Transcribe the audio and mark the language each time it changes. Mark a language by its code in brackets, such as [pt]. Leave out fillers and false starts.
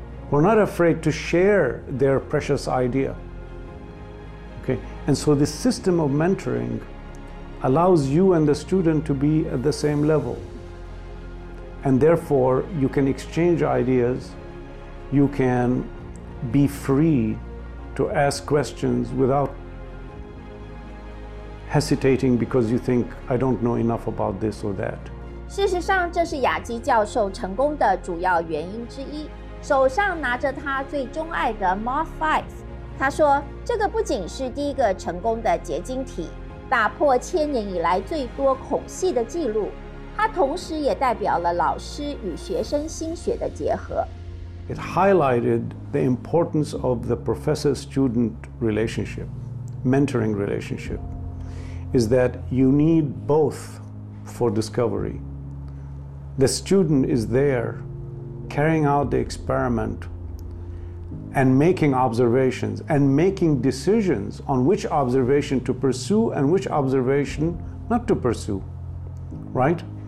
[en] Who are not afraid to share their precious idea. Okay, and so this system of mentoring allows you and the student to be at the same level. And therefore, you can exchange ideas, you can be free to ask questions without hesitating because you think, I don't know enough about this or that. [zh] 事实上，这是雅基教授成功的主要原因之一。手上拿着他最钟爱的 Moth 5，他说，这个不仅是第一个成功的结晶体，打破千年以来最多孔隙的记录，它同时也代表了老师与学生心血的结合。 [en] It highlighted the importance of the professor-student relationship, mentoring relationship, is that you need both for discovery. The student is there carrying out the experimentand making observations and making decisions on which observation to pursue and which observation not to pursue, right?